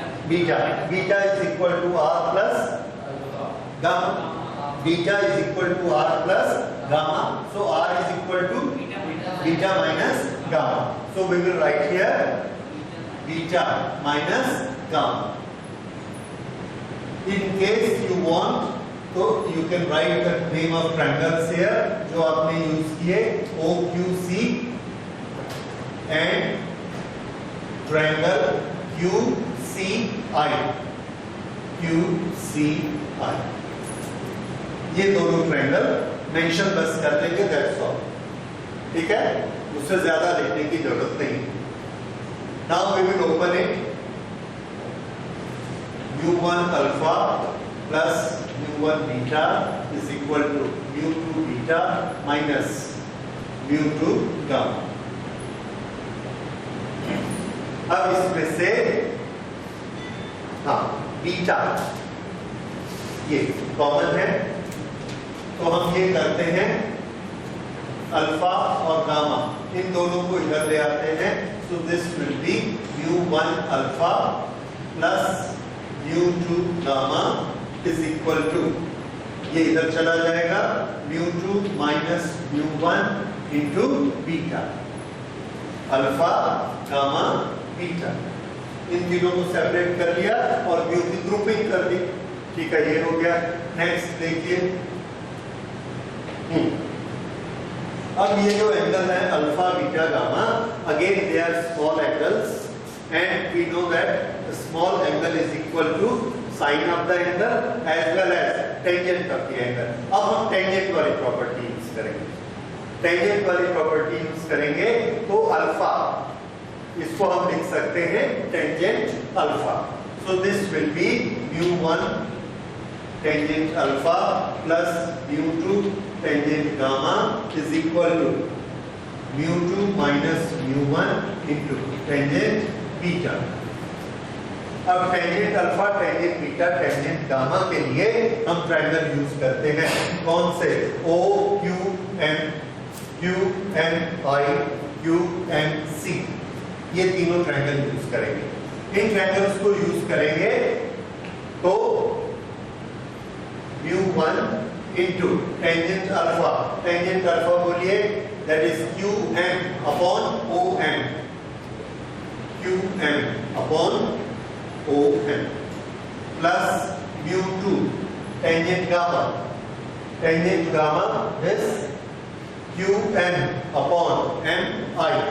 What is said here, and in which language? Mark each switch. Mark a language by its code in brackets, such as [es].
[en] Beta, beta is equal to R plus gamma, beta is equal to R plus gamma, so R is equal to beta minus gamma, so we will write here beta minus gamma. In case you want, so you can write the name of triangles here [hi] जो आपने use किए, [en] OQC and triangle QCI, QCI, [hi] ये दोनों triangle mention बस कर लेंगे, [en] That's all, ठीक है? [hi] उससे ज्यादा लिखने की जरूरत नहीं। [en] Now we will open it, mu1 alpha plus mu1 beta is equal to mu2 beta minus mu2 gamma. [hi] अब इसमें से बीटा ये कॉमन है, तो हम ये करते हैं, अल्फा और गामा इन दोनों को इधर ले आते हैं, [en] so this will be [hi] mu1 alpha [en] plus mu2 gamma is equal to, [hi] ये इधर चला जाएगा, [en] mu2 minus mu1 into beta, alpha gamma beta. [hi] इन तीनों को सेपरेट कर लिया और म्यू की ग्रुपिंग कर दी। ठीक है, ये हो गया। नेक्स्ट देखिए, अब ये जो एंगल है alpha beta gamma, [en] Again they are small angles and we know that small angle is equal to sine of the angle as well as tangent of the angle। [hi] अब हम tangent वाली property use करेंगे। tangent वाली property use करेंगे तो alpha, इसको हम लिख सकते हैं tangent alpha. [en] so this will be mu1 tangent alpha plus mu2 tangent gamma is equal to mu2 minus mu1 into tangent beta. [hi] अब tangent alpha, tangent beta, tangent gamma के लिए हम ट्रायंगल यूज करते हैं। कौन से? O Q M, Q M I, Q M C, ये तीनों ट्रायंगल यूज करेंगे। इन ट्रायंगल्स को यूज करेंगे तो [en] mu1 into tangent alpha, tangent alpha बोलिए, that is QM upon OM, QM upon OM plus mu2 tangent gamma, tangent gamma is QM upon MI,